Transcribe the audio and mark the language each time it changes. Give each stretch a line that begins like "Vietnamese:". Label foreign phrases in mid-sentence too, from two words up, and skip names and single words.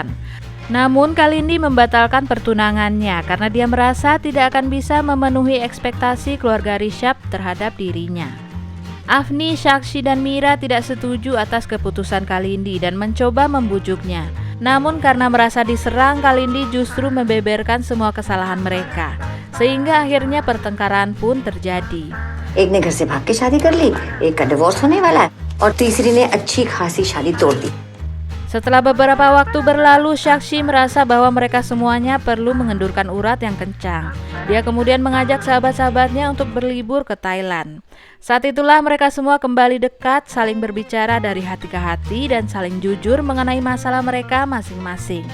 Indonesian: Namun Kalindi membatalkan pertunangannya karena dia merasa tidak akan bisa memenuhi ekspektasi keluarga Rishabh terhadap dirinya. Afni, Sakshi, dan Mira tidak setuju atas keputusan Kalindi dan mencoba membujuknya. Namun karena merasa diserang, Kalindi justru membeberkan semua kesalahan mereka, sehingga akhirnya pertengkaran pun terjadi.
Hindi: एक ने घर से भाग के शादी कर ली, एक का डिवोर्स होने वाला है और तीसरी ने अच्छी खासी शादी तोड़ दी.
Indonesian: Setelah beberapa waktu berlalu, Sakshi merasa bahwa mereka semuanya perlu mengendurkan urat yang kencang. Dia kemudian mengajak sahabat-sahabatnya untuk berlibur ke Thailand. Saat itulah mereka semua kembali dekat, saling berbicara dari hati ke hati dan saling jujur mengenai masalah mereka masing-masing.